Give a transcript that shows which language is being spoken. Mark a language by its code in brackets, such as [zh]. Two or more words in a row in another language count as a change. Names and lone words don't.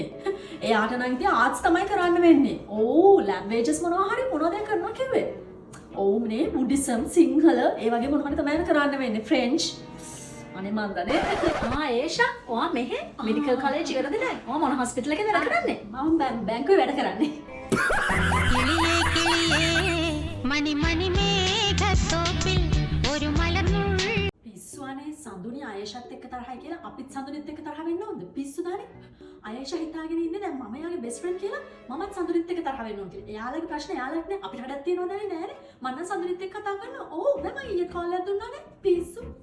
[si] එයාට නම් ඉතින් ආර්ට්ස් තමයි කරන්න වෙන්නේ. ඕ ලැන්ග්වේජස් මොනවා හරි මොනවද කරනවා කිව්වේ? ඕ මේ බුද්දිසම් සිංහල ඒ වගේ මොනවා හරි තමයි කරන්න වෙන්නේ. ෆ්‍රෙන්ච් අනේ මන් දන්නේ. ඒෂා ඔයා මෙහෙ [en] medical college [si] එකටද නැහැ? ඔයා මොන හොස්පිටල් එකේ වැඩ කරන්නේ? මම බැංකුවේ වැඩ කරන්නේ. [ml] കിളിയേ കിളിയേ മണി മണി മേഘത്തോപ്പിൽ ഒരു മലർന്നുൾ [si] පිස්සුවනේ සඳුනි ආයේෂත් එක්ක තරහයි කියලා අපිත් සඳුනිත් එක්ක තරහ වෙන්න ඕනද? පිස්සු දානේ. ආයේෂා හිතාගෙන ඉන්නේ දැන් මම යාගේ [en] best friend [si] කියලා මමත් සඳුනිත් එක්ක තරහ වෙන්න ඕන කියලා. එයාලගේ ප්‍රශ්න එයාලට නේ අපිට වැඩක් තියනවද නෑනේ. මම නම් සඳුනිත් එක්ක කතා කරනවා. ඕ මම ඊයේ කෝල් එකක් දුන්නානේ. පිස්සු.